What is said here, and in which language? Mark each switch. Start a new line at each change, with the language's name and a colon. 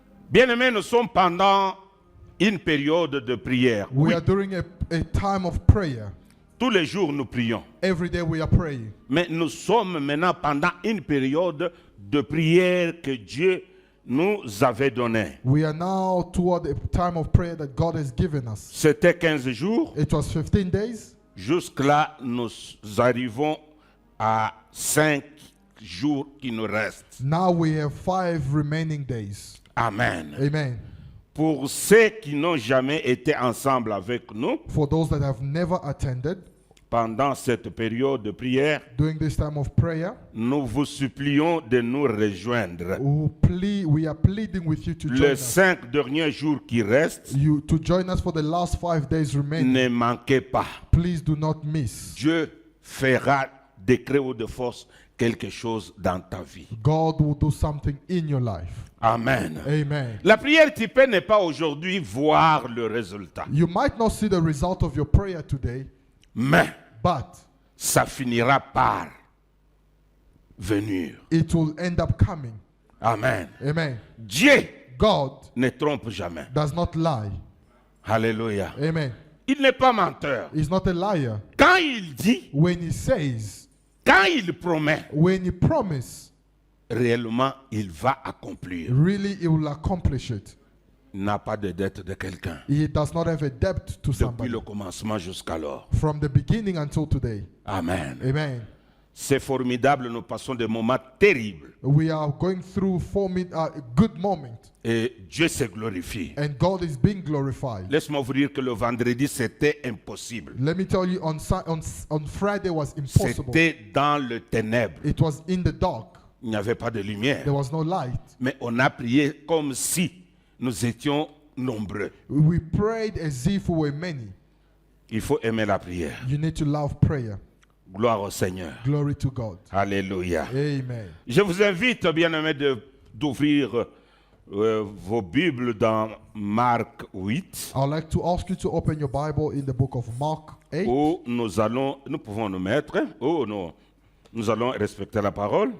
French: Bien-aimés, nous sommes pendant une période de prière.
English: We
French: Oui,
English: are during a time of prayer.
French: tous les jours nous prions.
English: Every day we are praying.
French: Mais nous sommes maintenant pendant une période de prière que Dieu nous avait donnée.
English: We are now toward a time of prayer that God has given us.
French: C'était 15 jours.
English: It was 15 days.
French: Jusque-là, nous arrivons à 5 jours qui nous restent.
English: Now we have 5 remaining days.
French: Amen.
English: Amen.
French: Pour ceux qui n'ont jamais été ensemble avec nous
English: For those that have never attended
French: pendant cette période de prière,
English: during this time of prayer,
French: nous vous supplions de nous rejoindre.
English: we are pleading with you to join
French: Les
English: us.
French: 5 derniers jours qui restent,
English: To join us for the last 5 days remaining.
French: ne manquez pas.
English: Please do not miss.
French: Dieu fera décret ou de force quelque chose dans ta vie.
English: God will do something in your life.
French: Amen.
English: Amen.
French: La prière typée n'est pas aujourd'hui voir le résultat,
English: You might not see the result of your prayer today,
French: mais
English: but
French: ça finira par venir.
English: it will end up coming.
French: Amen.
English: Amen.
French: Dieu
English: God
French: ne trompe jamais.
English: does not lie.
French: Alléluia.
English: Amen.
French: Il n'est pas menteur.
English: He's not a liar.
French: Quand il dit,
English: When he says,
French: quand il promet,
English: when he promises,
French: réellement, il va accomplir.
English: really he will accomplish it.
French: Il n'a pas de dette de quelqu'un.
English: He does not have a debt to
French: Depuis
English: somebody.
French: le commencement jusqu'alors.
English: From the beginning until today.
French: Amen.
English: Amen.
French: C'est formidable, nous passons des moments terribles.
English: We are going through a good moment,
French: Et Dieu se glorifie.
English: and God is being glorified.
French: Laisse-moi vous dire que le vendredi, c'était impossible.
English: Let me tell you, on Friday was impossible.
French: C'était dans le ténèbre.
English: It was in the dark.
French: Il n'y avait pas de lumière.
English: There was no light.
French: Mais on a prié comme si nous étions nombreux.
English: We prayed as if we were many.
French: Il faut aimer la prière.
English: You need to love prayer.
French: Gloire au Seigneur.
English: Glory to God.
French: Alléluia.
English: Amen.
French: Je vous invite, bien-aimés, d'ouvrir vos Bibles dans Marc 8,
English: I'd like to ask you to open your Bible in the book of Mark 8.
French: où nous pouvons nous mettre, où nous allons respecter la parole,